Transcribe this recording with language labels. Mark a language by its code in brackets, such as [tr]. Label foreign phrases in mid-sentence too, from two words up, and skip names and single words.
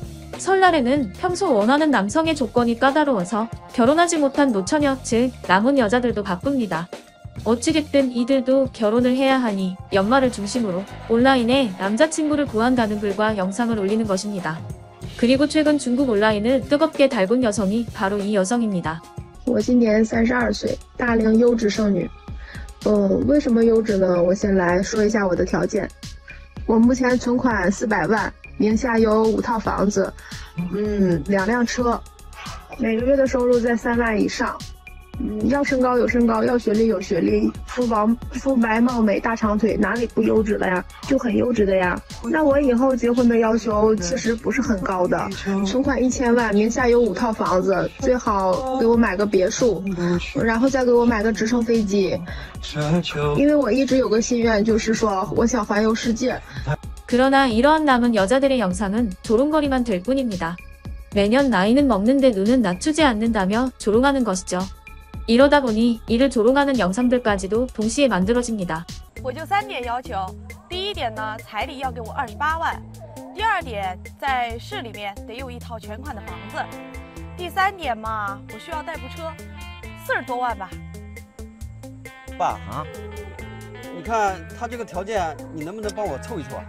[ko] 설날에는 평소 원하는 남성의 조건이 까다로워서 결혼하지 못한 노처녀, 즉 남은 여자들도 바쁩니다. 어찌됐든 이들도 결혼을 해야 하니 연말을 중심으로 온라인에 남자친구를 구한다는 글과 영상을 올리는 것입니다. 그리고 최근 중국 온라인을 뜨겁게 달군 여성이 바로 이 여성입니다. [zh] 我今年32岁，大龄优质剩女。为什么优质呢？我先来说一下我的条件。我目前存款400万，名下有5套房子，2辆车，每个月的收入在3万以上。要身高有身高，要学历有学历，肤白貌美大长腿，哪里不优质了呀？就很优质的呀。那我以后结婚的要求其实不是很高的，存款1000万，名下有5套房子，最好给我买个别墅，然后再给我买个直升飞机，因为我一直有个心愿，就是说我想环游世界。 [ko] 그러나 이러한 남은 여자들의 영상은 조롱거리만 될 뿐입니다. 매년 나이는 먹는데 눈은 낮추지 않는다며 조롱하는 것이죠. 이러다 보니 이를 조롱하는 영상들까지도 동시에 만들어집니다. [zh] 我就3点要求，第一点呢，彩礼要给我28万；第二点，在市里面得有一套全款的房子；第三点嘛，我需要代步车，40多万吧。爸啊，你看他这个条件，你能不能帮我凑一凑啊？